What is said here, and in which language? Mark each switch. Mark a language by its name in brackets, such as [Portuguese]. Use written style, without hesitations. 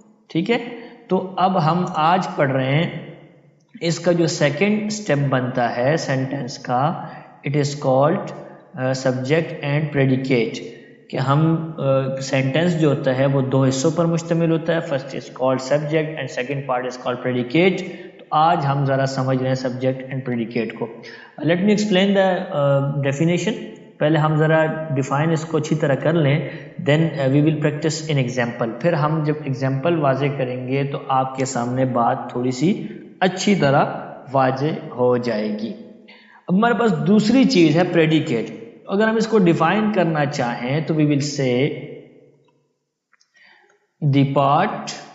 [Urdu] ٹھیک ہے، تو اب ہم آج پڑھ رہے ہیں اس کا جو سیکنڈ اسٹیپ بنتا ہے سینٹینس کا، [English] It is called subject and predicate. [Urdu] کہ ہم سینٹینس جو ہوتا ہے وہ دو حصوں پر مشتمل ہوتا ہے. [English] First is called subject and second part is called predicate. [Urdu] تو آج ہم ذرا سمجھ رہے ہیں سبجیکٹ اینڈ پریڈیکیٹ کو. [English] Let me explain the definition. [Urdu] پہلے ہم ذرا ڈیفائن اس کو اچھی طرح کر لیں، [English] Then we will practice in example. [Urdu] پھر ہم جب ایگزامپل واضح کریں گے تو آپ کے سامنے بات تھوڑی سی اچھی طرح واضح ہو جائے گی. اب ہمارے پاس دوسری چیز ہے پریڈیکیٹ. اگر ہم اس کو ڈیفائن کرنا چاہیں تو [English] we will say the part